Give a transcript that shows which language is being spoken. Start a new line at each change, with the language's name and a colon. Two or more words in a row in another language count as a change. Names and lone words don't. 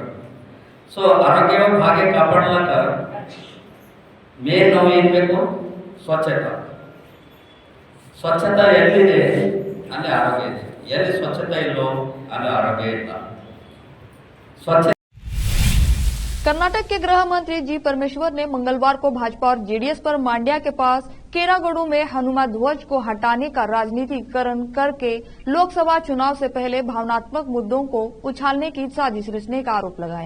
Kannada: ಸೊ ಆರೋಗ್ಯವಾಗಿ ಹಾಗೆ ಕಾಪಾಡ್ಲಕ್ಕ ಮೇನ್ ನಾವು ಏನು ಬೇಕು? ಸ್ವಚ್ಛತೆ. ಸ್ವಚ್ಛತೆ ಎಲ್ಲಿದೆ ಅಲ್ಲಿ ಆರೋಗ್ಯ ಇದೆ, ಎಲ್ಲಿ ಸ್ವಚ್ಛತೆ ಇಲ್ಲೋ ಅಲ್ಲಿ ಆರೋಗ್ಯ ಇಲ್ಲ. ಸ್ವಚ್ಛ
Hindi: कर्नाटक के गृह मंत्री जी परमेश्वर ने मंगलवार को भाजपा और जेडीएस पर मांड्या के पास केरागुडू में हनुमान ध्वज को हटाने का राजनीतिकरण करके लोकसभा चुनाव से पहले भावनात्मक मुद्दों को उछालने की साजिश रचने का आरोप लगाया।